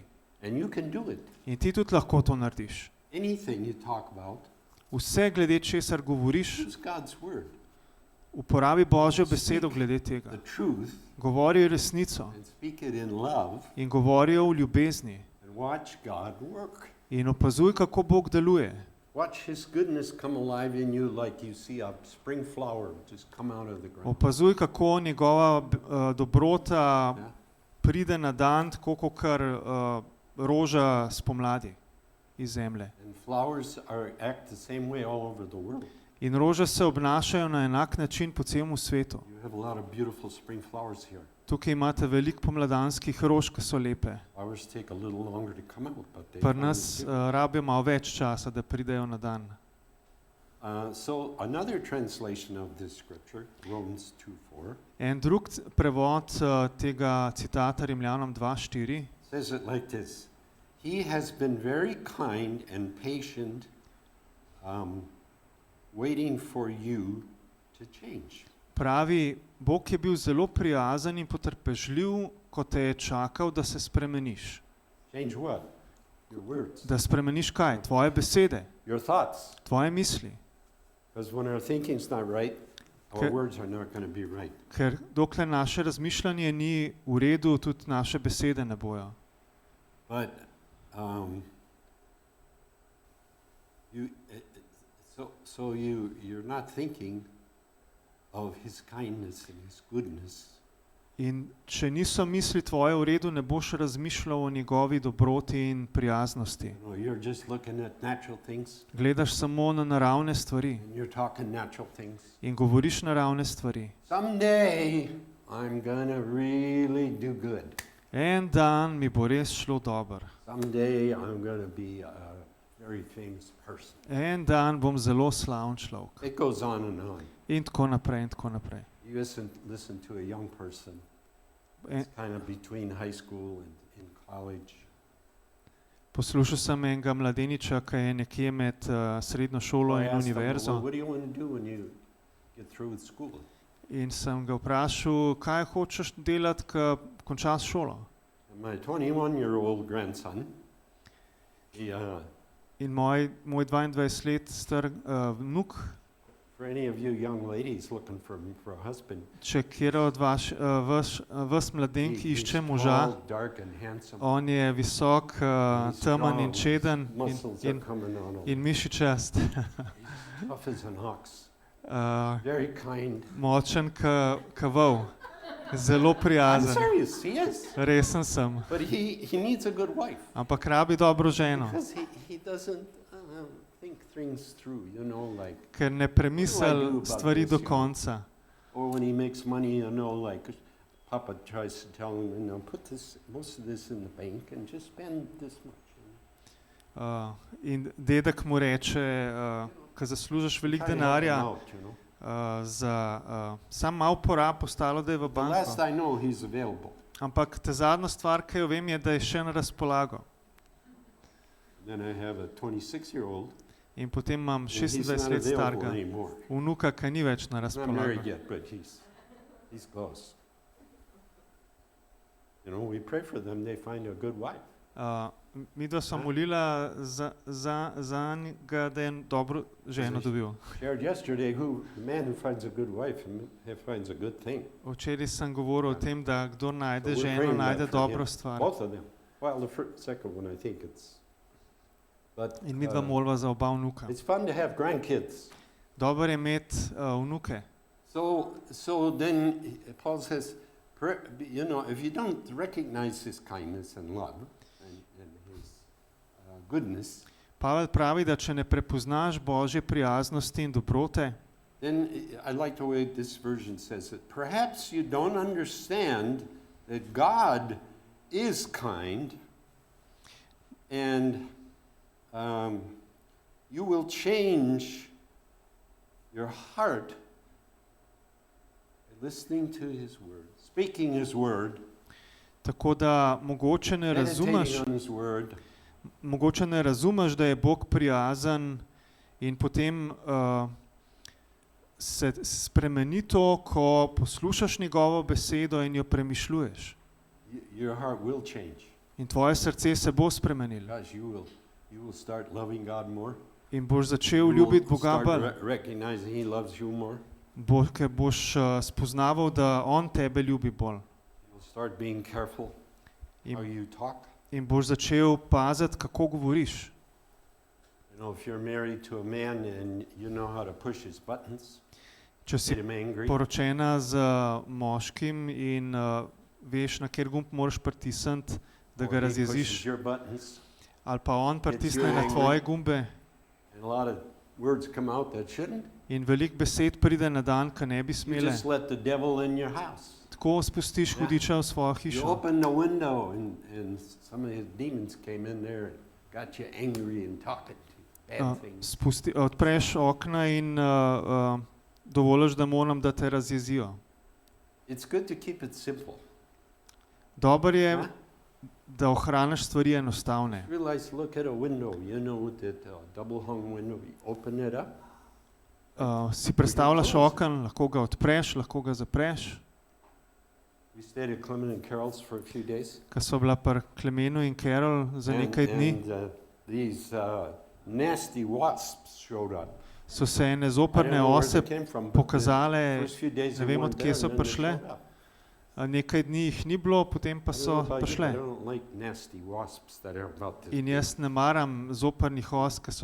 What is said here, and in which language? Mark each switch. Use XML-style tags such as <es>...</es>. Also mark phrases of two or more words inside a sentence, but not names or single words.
<en>And you can do it.</en> <sl>In ti tudi lahko to narediš.</sl> <en>Anything you talk about,</en> <sl>Vse glede česar govoriš,</sl> <en>use God's word,</en> <sl>uporabi Božjo besedo glede tega.</sl> <en>the truth,</en> <sl>Govori resnico</sl> <en>and speak it in love,</en> <sl>in govori o ljubezni.</sl> <en>and watch God work.</en> <sl>In opazuj, kako Bog deluje.</sl> <en>Watch His goodness come alive in you like you see a spring flower just come out of the ground.</en> <sl>Opazuj, kako njegova dobrota</sl> <en>Yeah?</en> <sl>pride na dan, tako kot roža spomladi iz zemlje.</sl> <en>And flowers act the same way all over the world.</en> <sl>In rože se obnašajo na enak način po celem svetu.</sl> <en>You have a lot of beautiful spring flowers here.</en> <sl>Tukaj imate veliko pomladanskih rož, ki so lepe.</sl> <en>Flowers take a little longer to come out, but they</en> <sl>Pri</sl> <en>finally</en> <sl>nas</sl> <en>do.</en> <sl>rabijo malo več časa, da pridejo na dan.</sl> <en>So another translation of this scripture, Romans 2:4,</en> <sl>En drug prevod tega citata Rimljanom 2:4</sl> <en>says it like this: He has been very kind and patient, waiting for you to change.</en> <sl>pravi, Bog je bil zelo prijazen in potrpežljiv, ko te je čakal, da se spremeniš.</sl> <en>Change what? Your words.</en> <sl>Da spremeniš kaj? Tvoje besede.</sl> <en>your thoughts.</en> <sl>tvoje misli.</sl> <en>Because when our thinking's not right, our</en> <sl>Ker-</sl> <en>words are not going to be right.</en> <sl>Ker dokler naše razmišljanje ni v redu, tudi naše besede ne bojo.</sl> <en>But you're not thinking of his kindness and his goodness.</en> <sl>In če niso misli tvoje v redu, ne boš razmišljal o njegovi dobroti in prijaznosti.</sl> <en>You know, you're just looking at natural things</en> <sl>Gledaš samo na naravne stvari</sl> <en>and you're talking natural things.</en> <sl>in govoriš naravne stvari.</sl> <en>Someday I'm gonna really do good.</en> <sl>En dan mi bo res šlo dobro.</sl> <en>Someday I'm gonna be a very famous person.</en> <sl>En dan bom zelo slaven človek.</sl> <en>It goes on and on.</en> <sl>In tako naprej, in tako naprej.</sl> <en>You listen to a young person.</en> <sl>En,</sl> <en>It's kind of between high school and in college.</en> <sl>poslušal sem enega mladeniča, ki je nekje med srednjo šolo</sl> <en>I</en> <sl>in</sl> <en>asked him, well,</en> <sl>univerzo.</sl> <en>what do you want to do when you get through with school?</en> <sl>In sem ga vprašal, kaj hočeš delati, ko končaš šolo.</sl> <en>And my 21-year-old grandson, he,</en> <sl>In moj 22 let star vnuk,</sl> <en>for any of you young ladies looking for a husband,</en> <sl>če kjer od vas mladenk</sl> <en>he's</en> <sl>išče moža,</sl> <en>tall, dark and handsome.</en> <sl>on je visok,</sl> <en>He's</en> <sl>temen in</sl> <en>strong,</en> <sl>čeden</sl> <en>his muscles are coming on him.</en> <sl>in mišičast.</sl> <en>He's tough as an ox, very kind.</en> <sl>Močen ka vol, zelo</sl> <en>I'm</en> <sl>prijazen.</sl> <en>serious, he is.</en> <sl>Resen sem,</sl> <en>But he needs a good wife</en> <sl>ampak rabi dobro ženo,</sl> <en>because he doesn't think things through, you know, like,</en> <sl>ker ne premisel stvari do konca.</sl> <en>or when he makes money, you know, like Papa tries to tell him, you know, put most of this in the bank and just spend this much.</en> <sl>In dedek mu reče, ko zaslužiš veliko</sl> <en>Try to help him</en> <sl>denarja,</sl> <en>out, you know.</en> <sl>sam malo porab, ostalo da je v</sl> <en>The last</en> <sl>banko.</sl> <en>I know, he's available.</en> <sl>Ampak ta zadnja stvar, ki jo vem, je, da je še na razpolago.</sl> <en>Then I have a 26-year-old.</en> <sl>In potem imam and he's 26</sl> <en>not</en> <sl>let</sl> <en>available</en> <sl>starega</sl> <en>anymore.</en> <sl>vnuka, ki ni več na</sl> <en>He's not married</en> <sl>razpolago.</sl> <en>yet, but he's close. You know, we pray for them, they find a good wife.</en> <sl>Midva sva molila za njega, da je dobro ženo dobil.</sl> <en>Shared yesterday, the man who finds a good wife finds a good thing.</en> <sl>Včeraj sem govoril o tem, da kdor najde</sl> <en>So we're</en> <sl>ženo,</sl> <en>praying</en> <sl>najde</sl> <en>that for</en> <sl>dobro</sl> <en>him.</en> <sl>stvar.</sl> <en>Both of them. Well, the second one, I think it's. But</en> <sl>In midva molva za oba vnuka.</sl> <en>it's fun to have grandkids.</en> <sl>Dobro je imeti vnuke.</sl> <en>So then Paul says, you know, if you don't recognize his kindness and love and his goodness,</en> <sl>Pavel pravi, da če ne prepoznaš Božje prijaznosti in dobrote,</sl> <en>then I like the way this version says it. Perhaps you don't understand that God is kind and you will change your heart by listening to his word, speaking his word,</en> <sl>tako da mogoče ne razumeš,</sl> <en>meditating on his word,</en> <sl>da je Bog prijazen in potem se spremeni to, ko poslušaš njegovo besedo in jo premišljuješ.</sl> <en>your heart will change.</en> <sl>In tvoje srce se bo spremenilo.</sl> <en>Because you will start loving God more.</en> <sl>In boš začel</sl> <en>You will</en> <sl>ljubiti Boga</sl> <en>start</en> <sl>bolj,</sl> <en>recognizing he loves you more.</en> <sl>ker boš spoznaval, da On tebe ljubi bolj.</sl> <en>You'll start being careful how you talk.</en> <sl>In boš začel paziti, kako govoriš.</sl> <en>You know, if you're married to a man and you know how to push his buttons,</en> <sl>Če si</sl> <en>get him angry,</en> <sl>poročena z moškim in veš, na kjer gumb moraš pritisniti, da</sl> <en>or</en> <sl>ga</sl> <en>he</en> <sl>razjeziš,</sl> <en>pushes your buttons,</en> <sl>ali pa on pritisne</sl> <en>you</en> <sl>na</sl> <en>angry.</en> <sl>tvoje gumbe</sl> <en>and a lot of words come out that shouldn't,</en> <sl>in veliko besed pride na dan, ki ne bi</sl> <en>you</en> <sl>smele.</sl> <en>just let the devil in your house.</en> <sl>Tako spustiš Ja. hudiča v svojo</sl> <en>You</en> <sl>hišo.</sl> <en>open the window and some of his demons came in there and got you angry and talking to you bad things.</en> <sl>Odpreš okna in dovoliš demonom, da te razjezijo.</sl> <en>It's good to keep it simple.</en> <sl>Dobro je, Huh? da ohraniš stvari enostavne.</sl> <en>Realize, look at a window, you know, that double hung window, you open it up.</en> <sl>Si predstavljaš oken, lahko ga odpreš, lahko ga zapreš.</sl> <en>We stayed at Clement and Carol's for a few days.</en> <sl>Ko sva bila pri Klemenu in Carol za nekaj dni,</sl> <en>And these nasty wasps showed up.</en> <sl>so se ene</sl> <en>I don't</en> <sl>zoprne</sl> <en>know where</en> <sl>ose</sl> <en>they came from, but</en> <sl>pokazale,</sl> <en>the first few days</en> <sl>ne</sl> <en>they</en> <sl>vem,</sl> <en>weren't</en> <sl>od kje</sl> <en>there,</en> <sl>so</sl> <en>and then they</en> <sl>prišle.</sl> <en>showed up.</en> <sl>Nekaj dni jih ni bilo, potem pa</sl> <en>I don't</en> <sl>so</sl> <en>know about you, but I</en> <sl>prišle.</sl> <en>don't like nasty wasps that are about this</en> <sl>In</sl> <en>big.</en> <sl>jaz ne maram zoprnih os, ki so</sl>